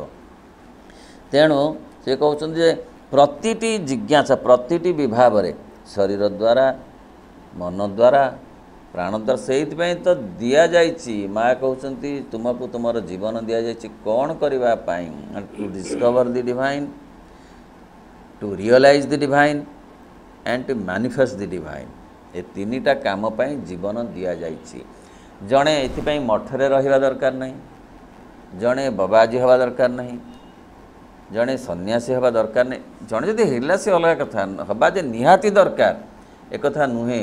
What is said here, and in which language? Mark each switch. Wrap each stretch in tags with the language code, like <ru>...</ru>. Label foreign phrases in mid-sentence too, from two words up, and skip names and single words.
<or>ତେଣୁ ସେ କହୁଛନ୍ତି ଯେ ପ୍ରତିଟି ଜିଜ୍ଞାସା, ପ୍ରତିଟି ବିଭାବରେ, ଶରୀର ଦ୍ୱାରା, ମନ ଦ୍ୱାରା, ପ୍ରାଣ ଦ୍ୱାରା, ସେଇଥିପାଇଁ ତ ଦିଆଯାଇଛି। ମାଆ କହୁଛନ୍ତି ତୁମକୁ ତୁମର ଜୀବନ ଦିଆଯାଇଛି କ'ଣ କରିବା ପାଇଁ?</or> <en>to discover the divine, to realize the divine and to manifest the divine।</en> <or>ଏ ତିନିଟା କାମ ପାଇଁ ଜୀବନ ଦିଆଯାଇଛି। ଜଣେ ଏଥିପାଇଁ ମଠରେ ରହିବା ଦରକାର ନାହିଁ, ଜଣେ ବାବାଜୀ ହେବା ଦରକାର ନାହିଁ, ଜଣେ ସନ୍ନ୍ୟାସୀ ହେବା ଦରକାର ନାହିଁ। ଜଣେ ଯଦି ହେଲା ସେ ଅଲଗା କଥା, ହେବା ଯେ ନିହାତି ଦରକାର ଏକଥା ନୁହେଁ।</or>